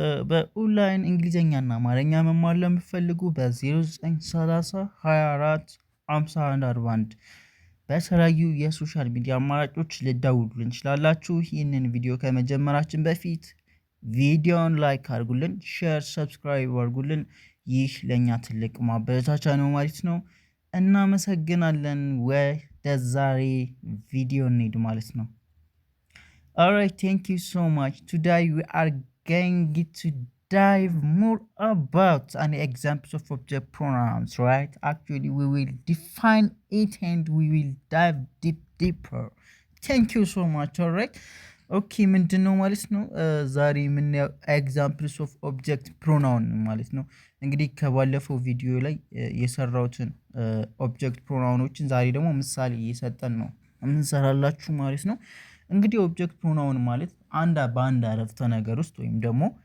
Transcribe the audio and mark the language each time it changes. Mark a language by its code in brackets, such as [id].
[am] በኦንላይን እንግሊዝኛና አማርኛ መማር ለምትፈልጉ በ0930 24 51 41 በተለያዩ የሶሻል ሚዲያ አማራጮች ልደውሉልን እንችላላችሁ። ይህንን ቪዲዮ ከመጀመራችን በፊት ቪዲዮውን ላይክ አድርጉልን፣ ሼር፣ ሰብስክራይብ አድርጉልን። ይህ ለእኛ ትልቅ ማበረታቻ ነው ማለት ነው። እናመሰግናለን። ወደ ዛሬ ቪዲዮ እንሂድ ማለት ነው። [en] Alright, thank you so much. Today we are going to dive more about an examples of object pronouns, right? Actually, we will define it and we will dive deeper. Thank you so much. Alright. [am] ኦኬ ምንድን ነው ማለት ነው? ዛሬ የምናየው ኤግዛምፕልስ ኦፍ ኦብጀክት ፕሮናውን ማለት ነው። እንግዲህ ከባለፈው ቪዲዮ ላይ የሰራሁትን ኦብጀክት ፕሮናውኖችን ዛሬ ደግሞ ምሳሌ እየሰጠን ነው የምንሰራላችሁ ማለት ነው። እንግዲህ ኦብጀክት ፕሮናውን ማለት በአንድ አረፍተ ነገር ውስጥ ወይም ደግሞ